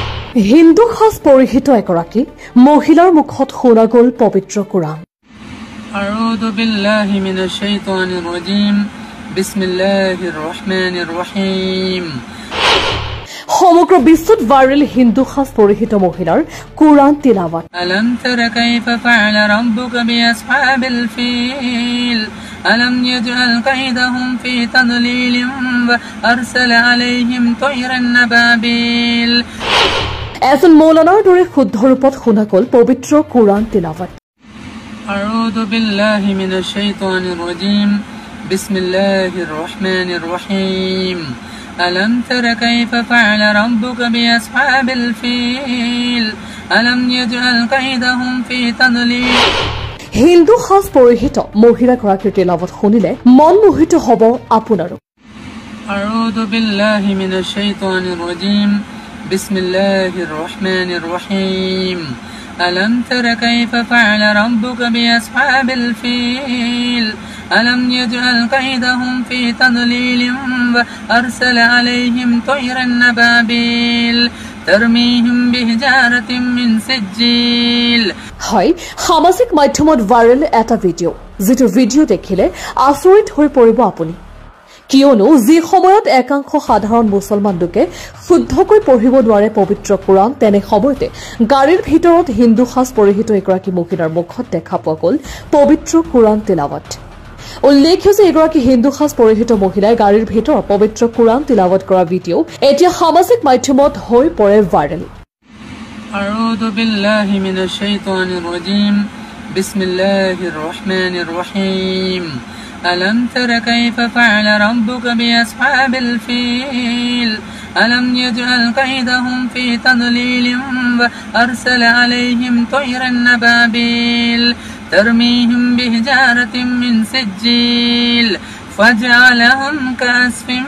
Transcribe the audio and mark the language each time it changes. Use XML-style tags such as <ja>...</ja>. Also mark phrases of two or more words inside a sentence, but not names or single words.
<as>হিন্দু সাজ পৰিহিত এগৰাকী মহিলাৰ মুখত শুনা গ'ল পবিত্ৰ কোৰাণ।</as> <ar>أعوذ بالله من الشيطان الرجيم بسم الله الرحمن الرحيم.</ar> <as>সমগ্ৰ বিশ্বত ভাইৰেল হিন্দু সাজ পৰিহিত মহিলাৰ কোৰাণ তিলাৱত।</as> <ar>ألم تر كيف فعل ربك بأصحاب الفيل ألم يجعل كيدهم في تضليل وأرسل عليهم طيرا أبابيل।</ar> <as>এজন মৌলানাৰ দৰে শুদ্ধ ৰূপত শুনা গ'ল পবিত্ৰ কোৰাণ তিলাৱত।</as> <ar>أعوذ بالله من الشيطان الرجيم بسم الله الرحمن الرحيم. ألم تر كيف فعل ربك بأصحاب الفيل ألم يجعل كيدهم في تضليل।</ar> <as>হিন্দু সাজ পৰিহিত মহিলাগৰাকীৰ তিলাৱত শুনিলে মন মোহিত হ'ব আপোনাৰো।</as> <ar>أعوذ بالله من الشيطان الرجيم بسم الله الرحمن الرحيم. ألم تر كيف فعل ربك بأصحاب الفيل ألم يجعل كيدهم في تضليل وأرسل عليهم طيرا أبابيل ترميهم بحجارة من سجيل।</ar> <as>হয়, সামাজিক মাধ্যমত ভাইৰেল এটা ভিডিঅ', যিটো ভিডিঅ' দেখিলে আচৰিত হৈ পৰিব আপুনি। কিয়নো যি সময়ত একাংশ সাধাৰণ মুছলমান লোকে শুদ্ধকৈ পঢ়িব নোৱাৰে পবিত্ৰ কোৰাণ, তেনে সময়তে গাড়ীৰ ভিতৰত হিন্দু সাজ পৰিহিত এগৰাকী মহিলাৰ মুখত দেখা পোৱা গ'ল পবিত্ৰ কোৰাণ তিলাৱত। উল্লেখ্য যে এগৰাকী হিন্দু সাজ পৰিহিত মহিলাই গাড়ীৰ ভিতৰত পবিত্ৰ কোৰাণ তিলাৱত কৰা ভিডিঅ' এতিয়া সামাজিক মাধ্যমত হৈ পৰে ভাইৰেল।</as> <ar>أعوذ بالله من الشيطان الرجيم بسم الله الرحمن الرحيم. ألم تر كيف فعل ربك بأصحاب الفيل ألم يجعل كيدهم في تضليل وأرسل عليهم طيرا أبابيل ترميهم بحجارة من سجيل فجعلهم كعصف</ar>